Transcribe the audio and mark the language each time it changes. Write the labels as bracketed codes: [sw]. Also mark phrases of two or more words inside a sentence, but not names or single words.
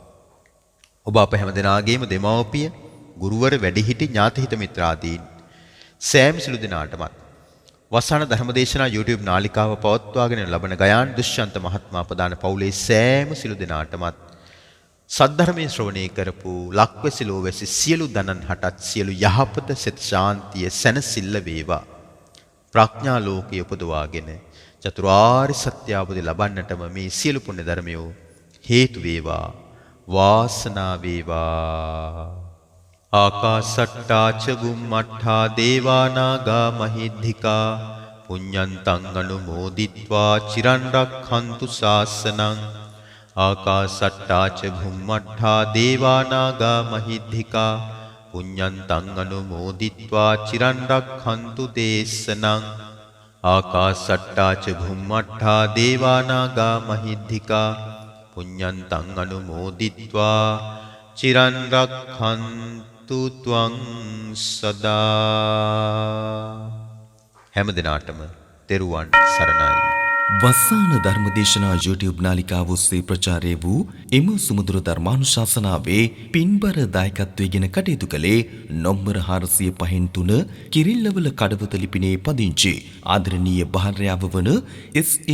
[si] ඔබ අප හැම දෙනාගේම දෙමව්පිය, ගුරුවර, වැඩිහිටි, ඥාතිහිත මිත්‍රාදීන් සෑම සිළු දෙනාටමත් වසන ධර්මදේශනා YouTube නාලිකාව පවත්වාගෙන ලබන ගයාන් දුෂ්යන්ත මහත්මයා ප්‍රදාන පවුලේ සෑම සිළු දෙනාටමත් සද්ධර්මයේ ශ්‍රවණය කරපු ලක්වැසි ලෝවැසි සියලු දනන් හටත් සියලු යහපත සෙත් ශාන්තිය සැනසෙල්ල වේවා. ප්‍රඥා ලෝකයේ උපදවාගෙන චතුරාර්ය සත්‍ය අවබෝධය ලබන්නටම මේ සියලු පුණ්‍ය ධර්මයෝ හේතු වේවා. වාසනාව වේවා. [pi] ආකාසට්ටා ච බුම්මට්ඨා දේවා නාග මහිද්దికා පුඤ්ඤන්තං අනුමෝදිත්වා චිරන් රක්ඛන්තු ශාසනං. ආකාසට්ටා ච බුම්මට්ඨා දේවා නාග මහිද්దికා පුඤ්ඤන්තං අනුමෝදිත්වා චිරන් රක්ඛන්තු දේශනං. ආකාසට්ටා ච බුම්මට්ඨා දේවා නාග මහිද්దికා පුඤ්ඤන්තං අනුමෝදිත්වා චිරන් රක්ඛන්තු ත්වං සදා. [si] හැම දිනාටම තෙරුවන් සරණයි. වස්සාන ධර්මදේශනා YouTube නාලිකාව ඔස්සේ ප්‍රචාරය වූ එම සුමధుර ධර්මානුශාසනාවේ පින්බර දායකත්වයෙන් කටයුතු කළේ නොම්බර 405 කිරිල්ලවල කඩවත ලිපිනේ පදිංචි ආදරණීය භාර්යාව වන එස්.ඒ.